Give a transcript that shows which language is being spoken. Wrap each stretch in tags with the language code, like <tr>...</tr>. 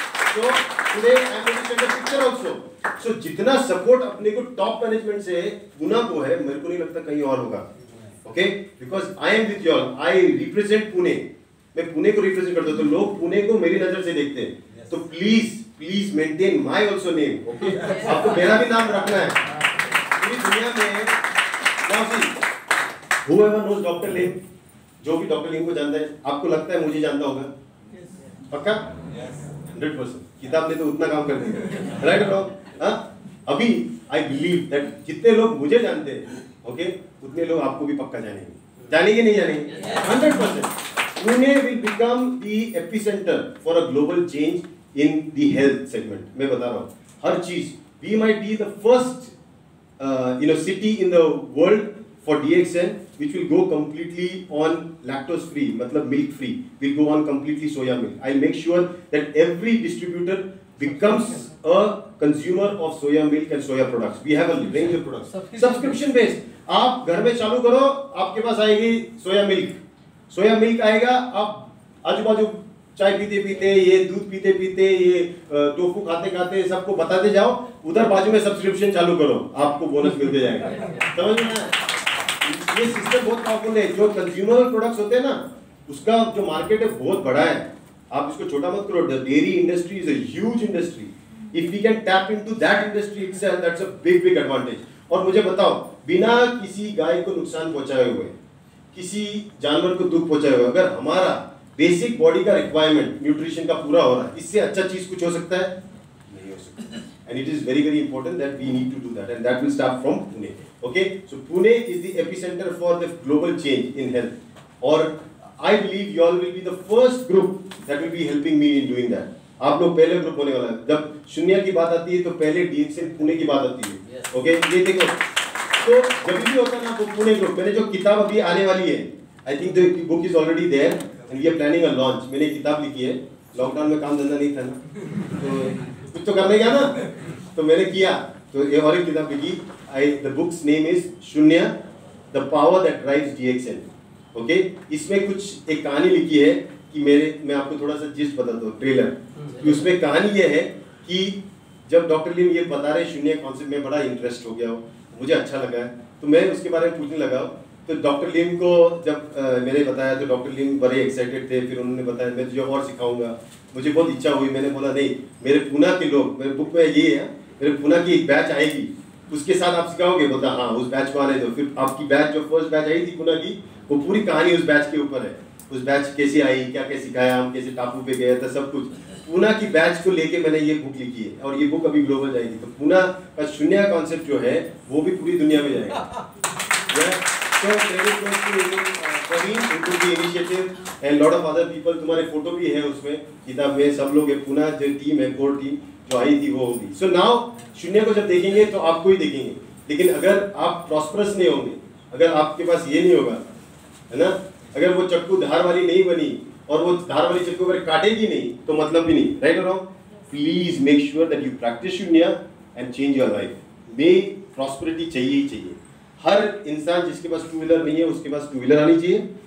<en>So today I am going to send a picture also.</en> <hi>So जितना support अपने को top management से पूना को है, मेरे को नहीं लगता कहीं और होगा। Okay,</hi> <en>Because I am with y'all, I represent Pune.</en> <hi>मैं पुणे को रिप्रेजेंट करता हूँ, तो लोग पुणे को मेरी नजर से देखते हैं। तो</hi> <en>Please maintain my also name.</en> <hi>Okay, आपको मेरा भी नाम रखना है पूरी दुनिया में।</hi> <en>now see, whoever knows</en> <hi>doctor लिम, जो भी डॉक्टर लिम को जानता है, आपको लगता है मुझे जानता होगा? पक्का? 100%। किताब ने तो उतना काम कर दिया, राइट और रॉन्ग? अभी</hi> <en>I believe that</en> <hi>जितने लोग मुझे जानते हैं, ओके, उतने लोग आपको भी पक्का जानेंगे नहीं जानेंगे? 100%।</hi> <en>Pune will become the epicentre for a global change in the health segment.</en> <hi>मैं बता रहा हूँ हर चीज।</hi> <en>We might be the first city in the world for DXN, which will go completely on lactose free, matlab milk free, will go on completely soya milk. I'll make sure that every distributor becomes a consumer of soya milk and soya products. We have a range of products. Subscription based.</en> <hi>आप घर में चालू करो, आपके पास आएगी soya milk. Soya milk आएगा, आप आजू बाजू चाय पीते पीते, ये दूध पीते पीते, ये टोफू खाते खाते सबको बताते जाओ। उधर बाजू में सब्सक्रिप्शन चालू करो, आपको बोनस मिलते जाएगा। समझ में आया? ये सिस्टम बहुत पावरफुल है। जो कंज्यूमर प्रोडक्ट्स होते हैं ना, उसका जो मार्केट है बहुत बड़ा है। आप इसको छोटा मत करो।</hi> <en>Dairy industry is a huge industry. if we can tap into that industry itself, that's a big advantage.</en> <hi>और मुझे बताओ, बिना किसी गाय को नुकसान पहुंचाए हुए, किसी जानवर को दुख पहुंचाए हुए, अगर हमारा बेसिक बॉडी का रिक्वायरमेंट न्यूट्रिशन का पूरा हो रहा है, इससे अच्छा चीज कुछ हो सकता है? नहीं हो सकता.</hi> <en>And it is very important that we need to do that, and that will start from Pune. Okay, so Pune is the epicenter for the global change in health. Or I believe you all will be the first group that will be helping me in doing that.</en> <hi>आप लोग पहले group होने वाला है. जब शून्य की बात आती है तो पहले DXN पुणे की बात आती है. ओके, ये देखो, तो जब भी होता है ना तो पुणे ग्रुप. मैंने जो किताब अभी आने वाली है,</hi> <en>I think the book is already there and we are planning a launch.</en> <hi>मैंने किताब लिखी है. लॉकडाउन में काम धंधा नहीं था ना, तो कुछ तो करने गया ना, तो मैंने किया. तो ये और एक किताब लिखी.</hi> <en>The book's name is Shunya, the power that drives DXN.</en> <hi>Okay, इसमें कुछ एक कहानी लिखी है कि मैं आपको थोड़ा सा जिस्ट बताता हूँ, ट्रेलर. उसमें कहानी ये है कि जब डॉक्टर लिम ये बता रहे शून्य कॉन्सेप्ट में बड़ा इंटरेस्ट हो गया हो, मुझे अच्छा लगा है, तो मैं उसके बारे में पूछने लगा. तो डॉक्टर लिम को जब मैंने बताया तो डॉक्टर लिम बड़े एक्साइटेड थे. फिर उन्होंने बताया मैं तुझे और सिखाऊंगा. मुझे बहुत इच्छा हुई. मैंने बोला नहीं, मेरे पूना के लोग, मेरे बुक में ये है, मेरे पूना की एक बैच आएगी, उसके साथ आप सिखाओगे. बोलता हाँ, उस बैच को आने दो. फिर आपकी बैच जो फर्स्ट बैच आई थी पूना की, वो पूरी कहानी उस बैच के ऊपर है. उस बैच कैसे आई, क्या क्या सिखाया, हम कैसे टापू पे गए थे, सब कुछ पूना की बैच को लेके मैंने ये बुक लिखी है. और ये बुक अभी ग्लोबल जाएगी. तो पूना का शून्य कॉन्सेप्ट जो है वो भी पूरी दुनिया में जाएगा.</hi> <en>So credit goes to Praveen who took the initiative and lot of other people.</en> <hi>तुम्हारे फोटो भी है उसमें किताब में. सब लोग है. पूना जो टीम है, कोर टीम जो आई थी वो होगी. So now शून्य को जब देखेंगे तो आपको ही देखेंगे. लेकिन अगर आप प्रॉस्परस नहीं होंगे, अगर आपके पास ये नहीं होगा, है ना, अगर वो चक्कू धार वाली नहीं बनी और वो धार वाली चक्कू अगर काटेगी नहीं तो मतलब भी नहीं. राइट और wrong?</hi> <en>Please make sure that you practise Shunya and change your life.</en> <hi>में प्रॉस्पेरिटी चाहिए ही चाहिए. हर इंसान जिसके पास टू व्हीलर नहीं है उसके पास टू व्हीलर आनी चाहिए.</hi>